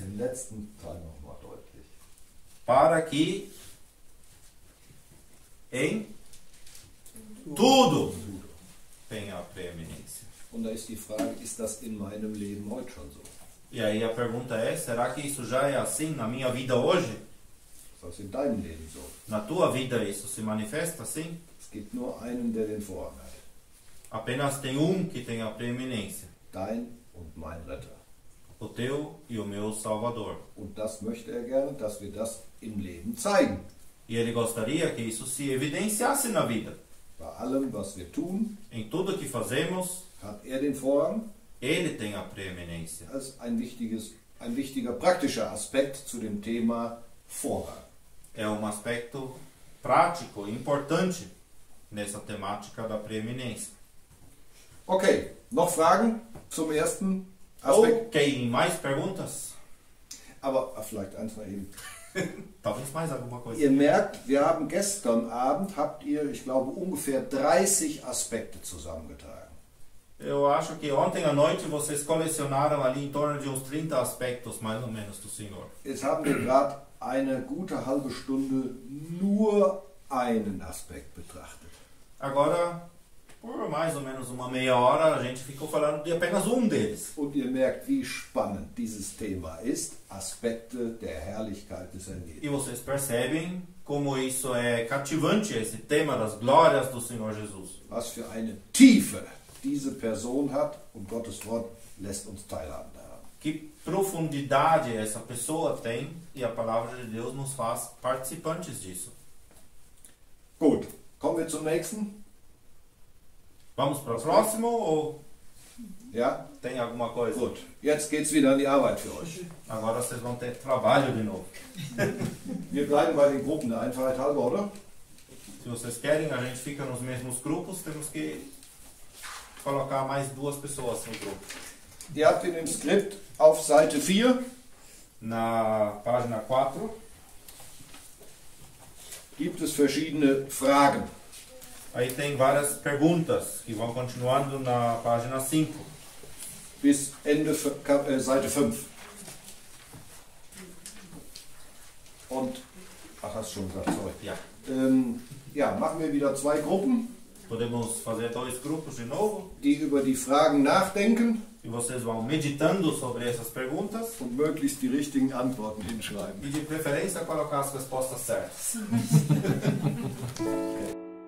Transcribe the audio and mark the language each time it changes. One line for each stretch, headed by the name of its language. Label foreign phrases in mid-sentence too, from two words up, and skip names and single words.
German: Den letzten Teil nochmal deutlich.
Portuguese: Para que em tudo tenha a preeminência.
German: Und da ist die Frage, ist das in meinem Leben heute schon so?
Portuguese: E aí a pergunta é: será que isso já é assim na minha vida hoje?
German: Ist das in deinem Leben so?
Portuguese: Na tua vida isso se manifesta assim?
German: Es gibt nur einen, der den Vorrang hat.
Portuguese: Apenas tem que tem a preeminência.
German: Dein und mein Retter.
Portuguese: O teu e o meu Salvador.
German: Und das möchte er gerne, dass wir das im Leben zeigen.
Portuguese: E ele gostaria que isso se evidenciasse na vida.
German: Bei allem, was wir tun,
Portuguese: Em tudo que fazemos,
German: hat er den Vorrang.
Portuguese: ele tem a preeminência.
German: Das ist ein wichtiger praktischer Aspekt zu dem Thema Vorrang.
Portuguese: É um aspecto prático e importante nessa temática da preeminência.
German: Okay, noch Fragen zum ersten Aspekt?
Portuguese: Ok, mais perguntas?
German: Aber vielleicht eins noch eben.
Portuguese: Talvez mais alguma coisa.
German: Ihr merkt, wir haben gestern Abend, ich glaube, ungefähr 30 Aspekte zusammengetragen.
Portuguese: Eu acho que ontem à noite vocês colecionaram ali em torno de uns 30 aspectos, mais ou menos, do Senhor.
German: Jetzt haben wir gerade eine gute halbe Stunde nur einen Aspekt betrachtet.
Portuguese: Agora, por mais ou menos uma meia hora, a gente ficou falando de apenas deles.
German: Und ihr merkt, wie spannend dieses Thema ist, Aspekte der Herrlichkeit des Herrn Jesus.
Portuguese: E vocês percebem como isso é cativante, esse tema das glórias do Senhor Jesus.
German: Was für eine Tiefe diese Person hat und Gottes Wort lässt uns teilhaben daran.
Portuguese: Que profundidade essa pessoa tem e a palavra de Deus nos faz participantes disso.
German: Gut, kommen wir zum nächsten.
Portuguese: Vamos para o próximo ou
German: Ja,
Portuguese: tem alguma coisa?
German: gut. Jetzt geht's wieder an die Arbeit für euch.
Portuguese: Agora vocês vão ter trabalho de novo.
German: Wir bleiben bei den Gruppen der Einfachheit halber, oder?
Portuguese: Se vocês querem, a gente fica nos mesmos grupos, temos que colocar mais 2 pessoas no grupo.
German: Ihr habt in dem Skript auf Seite 4
Portuguese: Na página 4,
German: gibt es verschiedene Fragen.
Portuguese: aí tem várias perguntas que vão continuando na página 5,
German: Bis Ende Seite 5. hast schon gesagt, sorry. Ja. Ja, machen wir wieder 2 Gruppen,
Portuguese: Podemos fazer 2 grupos de novo.
German: die über die Fragen nachdenken
Portuguese: E vocês vão meditando sobre essas perguntas.
German: und möglichst die richtigen Antworten hinschreiben.
Portuguese: E de preferência colocar as respostas certas.
German: Okay.